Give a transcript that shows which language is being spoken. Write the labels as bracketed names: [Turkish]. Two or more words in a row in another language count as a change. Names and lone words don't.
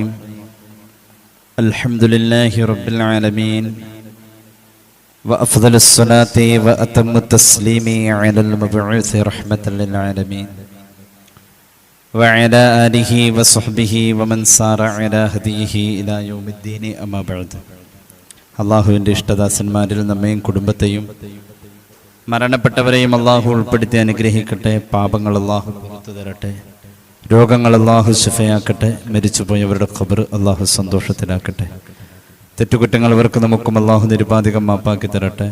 [Arabic] الحمد لله رب العالمين. وأفضل الصلاة وأتم التسليم على المبعوث رحمة للعالمين وعلى آله وصحبه ومن سار على هديه إلى يوم الدين أما بعد. [Malayalam] അള്ളാഹുവിൻ്റെ ഇഷ്ടദാസന്മാരിൽ നമ്മയും കുടുംബത്തെയും മരണപ്പെട്ടവരെയും അള്ളാഹു ഉൾപ്പെടുത്തി അനുഗ്രഹിക്കട്ടെ. പാപങ്ങൾ അള്ളാഹു പുറത്തു തരട്ടെ. രോഗങ്ങൾ അള്ളാഹു ശിഫയാക്കട്ടെ. മരിച്ചുപോയവരുടെ ഖബർ അള്ളാഹു സന്തോഷത്തിലാക്കട്ടെ. തെറ്റുകുറ്റങ്ങൾ അവർക്ക് നമുക്കും അള്ളാഹു നിരുപാധികം മാപ്പാക്കി തരട്ടെ.